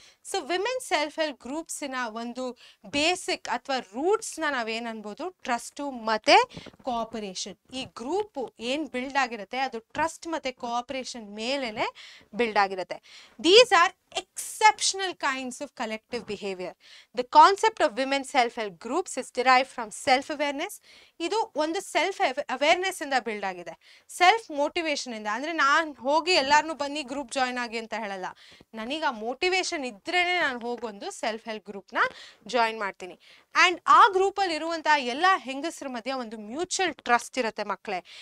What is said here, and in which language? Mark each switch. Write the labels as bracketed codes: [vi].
[kn] So women self help ಗ್ರೂಪ್ಸಿನ ಒಂದು basic ಅಥವಾ ರೂಟ್ಸ್ನ ನಾವೇನು ಅನ್ಬೋದು, ಟ್ರಸ್ಟು ಮತ್ತು ಕೋಆಪರೇಷನ್. ಈ ಗ್ರೂಪು ಏನು ಬಿಲ್ಡ್ ಆಗಿರುತ್ತೆ ಅದು ಟ್ರಸ್ಟ್ ಮತ್ತು ಕೋಆಪರೇಷನ್ ಮೇಲೇ ಬಿಲ್ಡ್ ಆಗಿರುತ್ತೆ. [en] These are exceptional kinds of collective behavior. The concept of women self-help groups is derived from self-awareness. [kn] ಇದು ಒಂದು ಸೆಲ್ಫ್ ಅವೇರ್ನೆಸ್ ಇಂದ ಬಿಲ್ಡ್ ಆಗಿದೆ, ಸೆಲ್ಫ್ ಮೋಟಿವೇಶನ್ ಇಂದ. ಅಂದರೆ ನಾನು ಹೋಗಿ ಎಲ್ಲಾರನ್ನೂ ಬನ್ನಿ ಗ್ರೂಪ್ ಜಾಯ್ನ್ ಆಗಿ ಅಂತ ಹೇಳಲ್ಲ, ನನಗೆ ಆ ಮೋಟಿವೇಶನ್ ಇದ್ರೇನೆ ನಾನು ಹೋಗೊಂದು ಸೆಲ್ಫ್ ಹೆಲ್ಪ್ ಗ್ರೂಪ್ನ ಜಾಯಿನ್ ಮಾಡ್ತೀನಿ. ಆ್ಯಂಡ್ ಆ ಗ್ರೂಪಲ್ಲಿ ಇರುವಂತಹ ಎಲ್ಲ ಹೆಂಗಸರ ಮಧ್ಯೆ ಒಂದು ಮ್ಯೂಚುವಲ್ ಟ್ರಸ್ಟ್ ಇರುತ್ತೆ ಮಕ್ಕಳೇ.